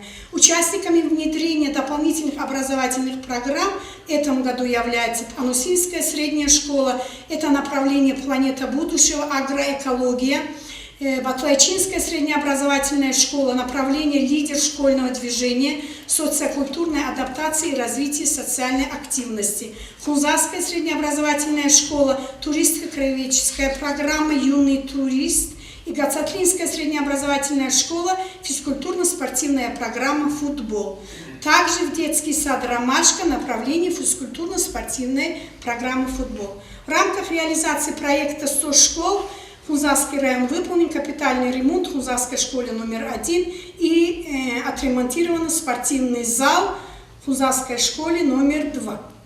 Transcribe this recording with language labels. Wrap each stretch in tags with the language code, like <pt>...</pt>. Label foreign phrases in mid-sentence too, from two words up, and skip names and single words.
<ru>Участниками внедрения дополнительных образовательных программ в этом году является Анусинская средняя школа, это направление «Планета будущего», агроэкология, Батлайчинская среднеобразовательная школа, направление «Лидер школьного движения», социокультурная адаптация и развитие социальной активности. Хунзарская среднеобразовательная школа, туристско-краеведческая программа «Юный турист» и Гацатлинская среднеобразовательная школа, физкультурно-спортивная программа «Футбол». Также в детский сад «Ромашка» направление физкультурно-спортивной программы «Футбол». В рамках реализации проекта «100 школ» Хунзарский район выполнен капитальный ремонт в Хунзарской школе номер 1 и отремонтирован спортивный зал в Хунзарской школе номер 2.</ru>